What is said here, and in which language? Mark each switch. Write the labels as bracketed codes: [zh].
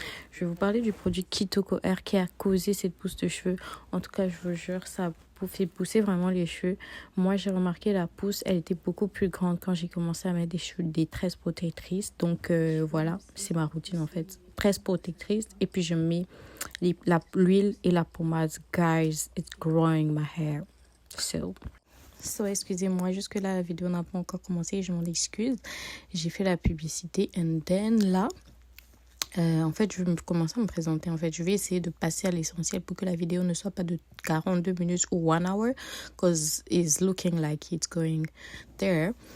[fr] Je vais vous parler du produit Kitoko Air qui a causé cette pousse de cheveux. En tout cas, je vous jure, ça fait pousser vraiment les cheveux. Moi, j'ai remarqué la pousse, elle était beaucoup plus grande quand j'ai commencé à mettre des tresses protectrices. Donc voilà, c'est ma routine en fait. Tresses protectrices et puis je mets l'huile et la pommade. [en] Guys, it's growing my hair. [fr] So, excusez-moi, jusque là, la vidéo n'a pas encore commencé. Je m'en excuse. J'ai fait la publicité [en] and then [fr] là... en fait, je vais commencer à me présenter. En fait, je vais essayer de passer à l'essentiel pour que la vidéo ne soit pas de 42 minutes ou [en] 1 hour, because it's looking like it's going there.